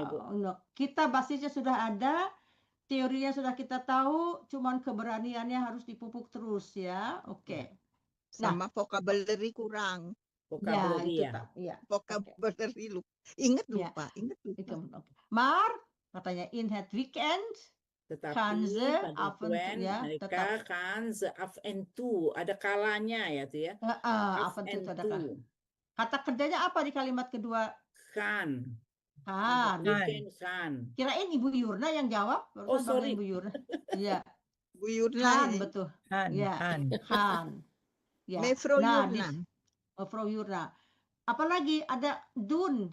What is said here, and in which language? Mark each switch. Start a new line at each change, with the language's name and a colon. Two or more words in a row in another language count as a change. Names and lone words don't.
Indonesian: ngomong ya, Bu. Kita basisnya sudah ada, teorinya sudah kita tahu, cuman keberaniannya harus dipupuk terus ya. Oke. Sama vocabulary kurang. Vocabulary itu ya. ya. Vocabulary ingat Ya. lupa. Itu. Oke. Maar katanya
Dutch: in het weekend
Indonesian: Tetapi
Dutch: kan ze
Indonesian: pada
Dutch: af en toe,
Indonesian: when ya, mereka tetap.
Dutch: kan ze af en toe,
Indonesian: ada kalanya ya tuh ya.
Dutch: Af en toe
Indonesian: itu ada kah? Kata kerjanya apa di kalimat kedua? Kan. Kan. Weekend kan. Kirain Ibu Yurna yang jawab. Oh, sorry. Ibu Yurna. Iya. Bu Yurna Kan, ini. betul. Han. Ya. Kan. Ya. Mevrouw Nah, Yurna. Mevrouw Yurna. Apalagi ada dun.